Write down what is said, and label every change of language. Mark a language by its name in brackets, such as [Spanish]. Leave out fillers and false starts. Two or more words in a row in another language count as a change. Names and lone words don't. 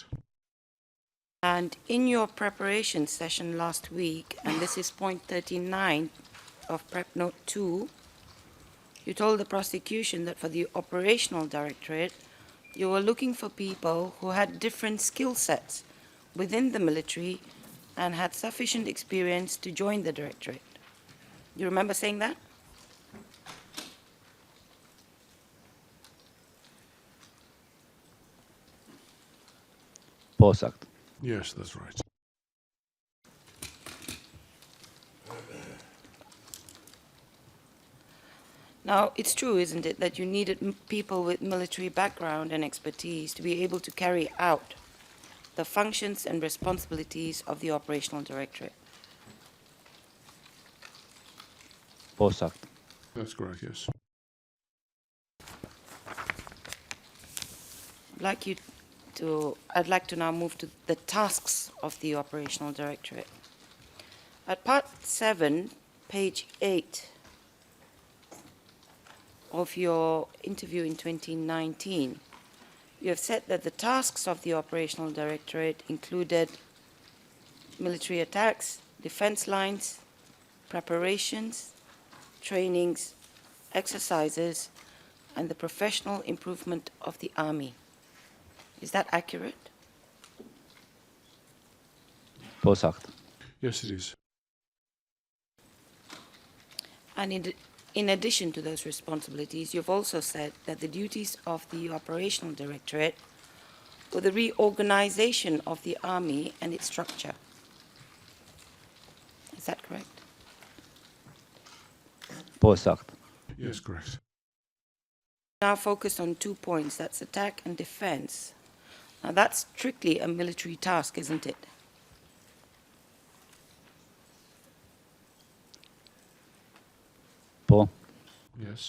[English] And in your preparation session last week, and this is point 39 of Prep Note 2, you told the prosecution that for the operational directorate, you were looking for people who had different skill sets within the military and had sufficient experience to join the directorate. You remember saying that? [Albanian] Po saktë. [English] Yes, that's right. Now, it's true, isn't it, that you needed people with military background and expertise to be able to carry out the functions and responsibilities of the operational directorate. [Albanian] Po saktë. [English] That's correct, yes. I'd like to now move to the tasks of the operational directorate. At part 7, page 8 of your interview in 2019, you have said that the tasks of the operational directorate included military attacks, defense lines, preparations, trainings, exercises, and the professional improvement of the army. Is that accurate? [Albanian] Po saktë. [English] Yes, it is. And in addition to those responsibilities, you've also said that the duties of the operational directorate were the reorganization of the army and its structure. Is that correct? [Albanian] Po saktë. [English] Yes, correct. Now focused on 2 points, that's attack and defense. Now that's strictly a military task, isn't it? [Albanian] Po. [English] Yes.